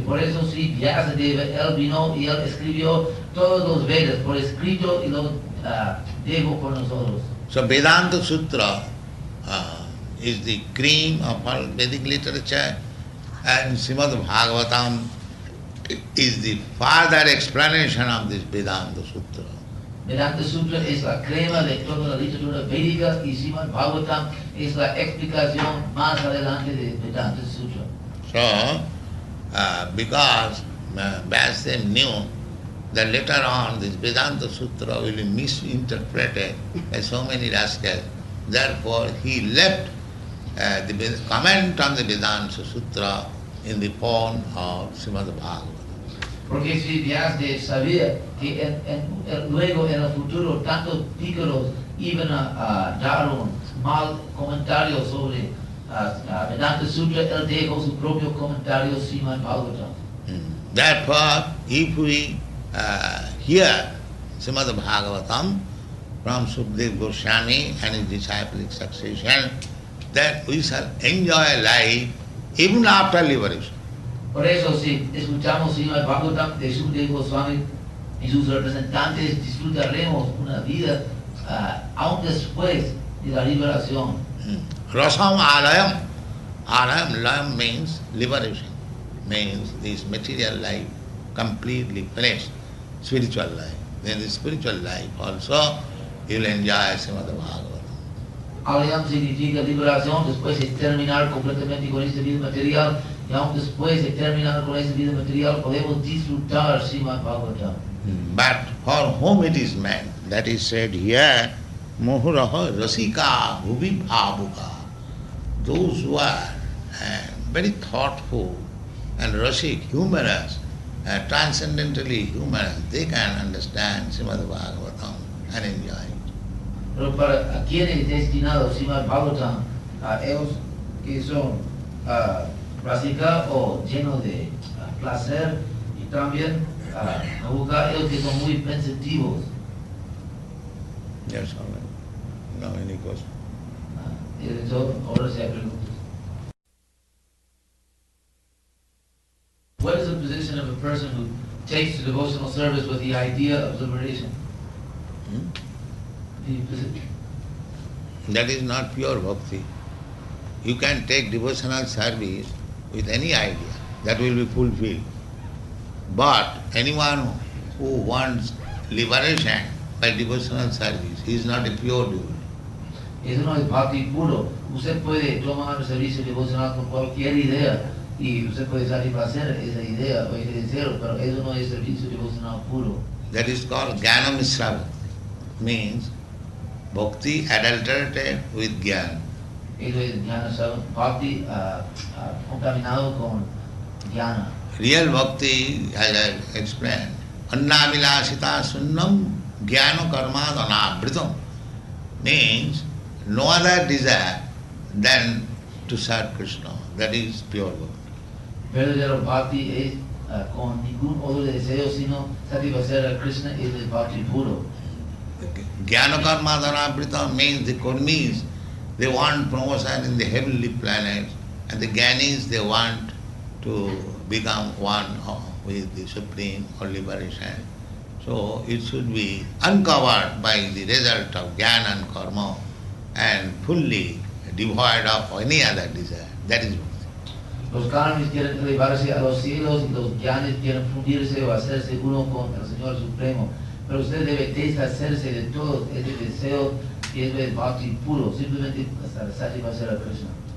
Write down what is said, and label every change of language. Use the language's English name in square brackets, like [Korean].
[Spanish] Por eso sí, Vyasadeva, él vino y él escribió todos los Vedas por escrito y lo dejó por nosotros. [English] So Vedanta Sutra is the cream of all Vedic literature, and Srimad-Bhagavatam is the further explanation of this Vedanta Sutra. [Spanish] Vedanta Sutra es la crema de toda la literatura védica y Srimad-Bhagavatam es la explicación más adelante de Vedanta Sutra. [English] So, because Vyasadeva knew that later on this Vedanta Sutra will be misinterpreted by so many rascals, therefore he left the comment on the Vedanta Sutra in the form of Srimad-Bhagavatam. [Spanish] Porque si Vyasadeva sabía que luego en el futuro tantos pícaros iban a dar un mal comentario sobre Vedanta Sutra, él dejó su propio comentario Srimad Bhagavatam. [English] Therefore, if we hear Srimad Bhagavatam from Sukadeva Goswami and his disciplic succession, that we shall enjoy life even after liberation. [Spanish] Por eso, si escuchamos Srimad Bhagavatam de Sukadeva Goswami y sus representantes, disfrutaremos una vida aún después de la liberación. [Sanskrit] Rasam alayam. [English] Alayam, layam means liberation, means this material life completely finished, spiritual life. Then the spiritual life also you will enjoy Srimad Bhagavatam. [Spanish] Alayam significa liberación después de terminar completamente con esta vida material. Y aún después de terminar con esta vida material podemos disfrutar Srimad Bhagavatam. [English] But for whom it is meant, that is said here, [Sanskrit] Mohuraha Rasika Bhuvi Bhavuka. [English] Those who are very thoughtful and rasik, humorous, transcendentally humorous, they can understand Srimad Bhagavatam and enjoy it. [Spanish] Pero para quienes es destinado Srimad Bhagavatam, a ellos que son Rasika o lleno de placer y también a buscar ellos que son muy pensativos. [English] Yes, all right. No, any question? [Spanish] Eso ahora se pregunta. [English] What is the position of a person who takes to devotional service with the idea of liberation? That is not pure bhakti. You can take devotional service with any idea, that will be fulfilled. But anyone who wants liberation by devotional service, he is not a pure devotee. [Spanish] Eso no es bhakti puro. Usted puede tomar servicio devocional con cualquier idea y usted puede satisfacer esa idea o ese deseo, pero eso no es servicio devocional puro. [English] That is called jñāna-miśra-bhakti, means bhakti adulterated with jnana. [Spanish] Eso es jñāna-bhakti contaminado con jnana. [English] Real bhakti, as I explained, [Sanskrit] anyābhilāṣitā-śūnyaṁ jñāna-karmādy-anāvṛtam, [English] means no other desire than to serve Krishna. That is pure bhakti. [Spanish] Verdadero bhakti es con ningún otro deseo sino satisfacer a Krishna, es el bhakti puro. [English] Jñāna-karmādy-anāvṛtam means the karmīs, they want promotion in the heavenly planets, and the jñānīs, they want to become one with the Supreme or liberation. So it should be uncovered by the result of jnana and karma and fully devoid of any other desire. That is bhakti. [Spanish] Los karmīs quieren elevarse a los cielos y los jñānīs quieren fundirse o hacerse uno con el Señor Supremo. Pero usted debe deshacerse de todo ese deseo que es el bhakti puro, simplemente hasta satisfacer a Krishna.